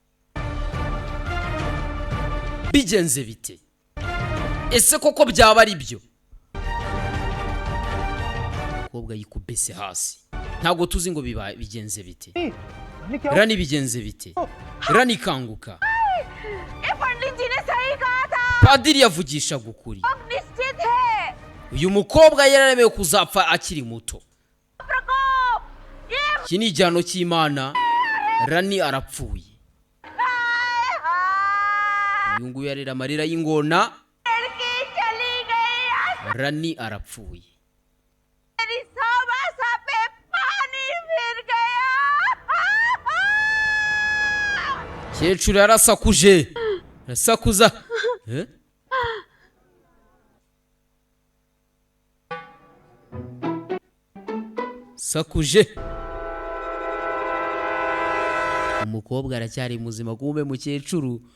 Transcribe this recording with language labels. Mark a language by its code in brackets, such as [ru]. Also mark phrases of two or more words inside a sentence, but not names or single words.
[rw] Bigenze bite? Ese koko byaba ari byo? Mukobwa yikubese hasi. ntabwo tuzi ngo bigenze bite. Rani bigenze bite? Rani kanguka. [hi] ये पंडित जी ने सही कहा था। [rw] Padiri yavugishaga ukuri. [hi] अब निश्चित है। [rw] Uyu mukobwa yararemewe kuzapfa akiri muto. [hi] प्रकोप, ये [rw] Iki ni igihano cy'Imana. Rani arapfuye. Uyu nguyu yarira amarira y'ingona. [hi] लड़की चली गई। [rw] Rani arapfuye. [hi] मेरी सौभाषा पे पानी फिर गया। [rw] Kecuru yarasakuje. Arasakuza. Sakuje. Umukobwa aracyari muzima kumbe mukecuru.